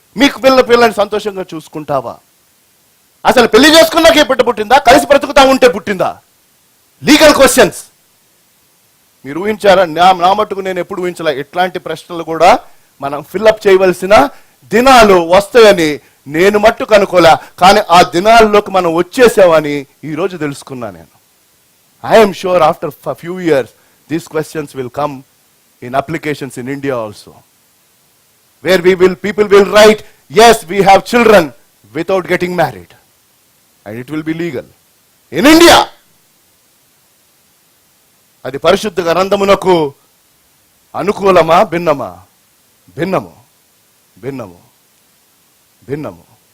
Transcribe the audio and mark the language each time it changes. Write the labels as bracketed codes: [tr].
[te] మీకు పిల్లని సంతోషంగా చూసుకుంటావా? అసలు పెళ్లి చేసుకున్నాకే బిడ్డ పుట్టిందా, కలిసి బ్రతుకుతా ఉంటే పుట్టిందా? [en] Legal questions. [te] మీరు ఊహించారా? నా మట్టుకు నేను ఎప్పుడు ఊహించలే. ఇట్లాంటి ప్రశ్నలు కూడా మనం ఫిల్అప్ చేయవలసిన దినాలు వస్తాయని నేను మట్టుకు అనుకోలే. కానీ ఆ దినాల్లోకి మనం వచ్చేసామని ఈరోజు తెలుసుకున్నా నేను. [en] I'm sure after few years these questions will come in applications in India also, where people will write, yes, we have children without getting married, and it will be legal in India. [te] అది పరిశుద్ధ గ్రంథమునకు అనుకూలమా, భిన్నమా? భిన్నము, భిన్నము, భిన్నము.